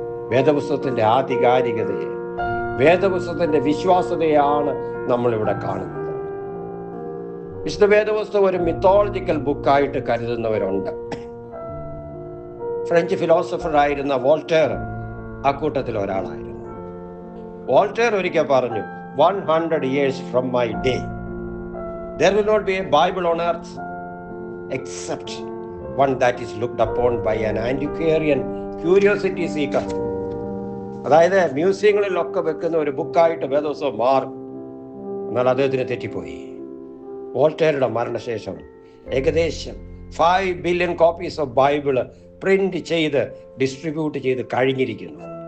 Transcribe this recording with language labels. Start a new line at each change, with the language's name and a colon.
Malayalam: വേദപുസ്തകത്തിന്റെ ആധികാരികതയെ, വേദപുസ്തകത്തിന്റെ വിശ്വാസ്യതയാണ് നമ്മൾ ഇവിടെ കാണുന്നത്. വിശുദ്ധ വേദപുസ്തകം ഒരു മിത്തോളജിക്കൽ ബുക്കായിട്ട് കരുതുന്നവരുണ്ട്. ഫ്രഞ്ച് ഫിലോസഫർ ആയിരുന്ന വോൾട്ടേർ അക്കൂട്ടത്തിൽ ഒരാളായിരുന്നു. വോൾട്ടേർ ഒരിക്കൽ പറഞ്ഞു,
English: 100 years from my day there will not be a Bible on earth except one that is looked upon by an antiquarian curiosity seeker.
Malayalam: അതായത് മ്യൂസിയങ്ങളിലൊക്കെ വെക്കുന്ന ഒരു ബുക്കായിട്ട് വേദപുസ്തകം മാറും. എന്നാൽ അദ്ദേഹത്തിന് തെറ്റിപ്പോയി. വോൾട്ടേറുടെ മരണശേഷം ഏകദേശം
English: 5 billion copies
Malayalam: of Bible print ചെയ്ത് ഡിസ്ട്രിബ്യൂട്ട് ചെയ്ത് കഴിഞ്ഞിരിക്കുന്നു.